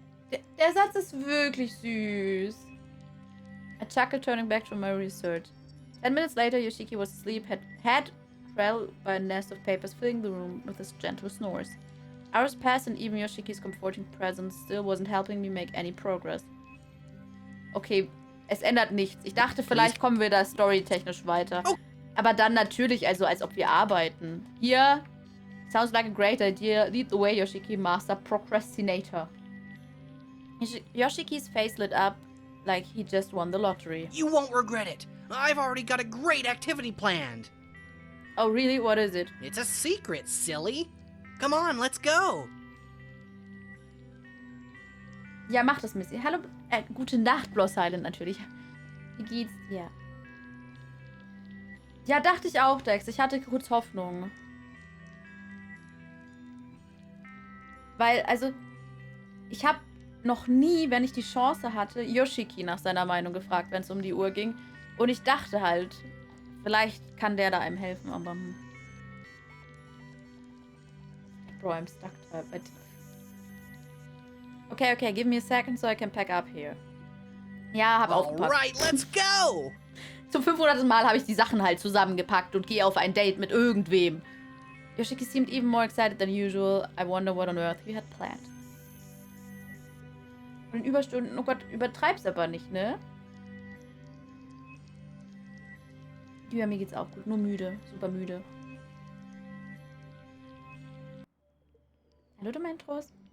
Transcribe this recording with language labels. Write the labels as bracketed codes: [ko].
[de] Der Satz ist wirklich süß. [en] I chuckled, turning back to my research. 10 minutes later, Yoshiki was asleep, head trailed by a nest of papers filling the room with his gentle snores. Hours passed and even Yoshiki's comforting presence still wasn't helping me make any progress. [de] Okay, es ändert nichts. Ich dachte, vielleicht kommen wir da storytechnisch weiter. Oh. Aber dann natürlich, also als ob wir arbeiten. [en] Hier, sounds like a great idea. Lead the way, Yoshiki, master procrastinator. Yoshiki's face lit up like he just won the lottery. You won't regret it. I've already got a great activity planned. Oh, really? What is it? It's a secret, silly. Come on, let's go. [de] Ja, mach das, Missy. Hallo, gute Nacht, Bloss Silent natürlich. Wie geht's dir? Ja, dachte ich auch, Dex. Ich hatte kurz Hoffnung. Weil, also, ich habe noch nie, wenn ich die Chance hatte, Yoshiki nach seiner Meinung gefragt, wenn es um die Uhr ging. Und ich dachte halt, vielleicht kann der da einem helfen, aber... [en] Bro, I'm stuck. Okay, give me a second so I can pack up here. [de] Ja, hab aufgepasst. [en] Alright, let's go! [de] Zum 500. Mal habe ich die Sachen halt zusammengepackt und gehe auf ein Date mit irgendwem. [en] Yoshiki seemed even more excited than usual. I wonder what on earth we had planned. [de] Und Überstunden, oh Gott, übertreib's aber nicht, ne? Ja, mir geht's auch gut, nur müde, super müde. Hallo, Dementros.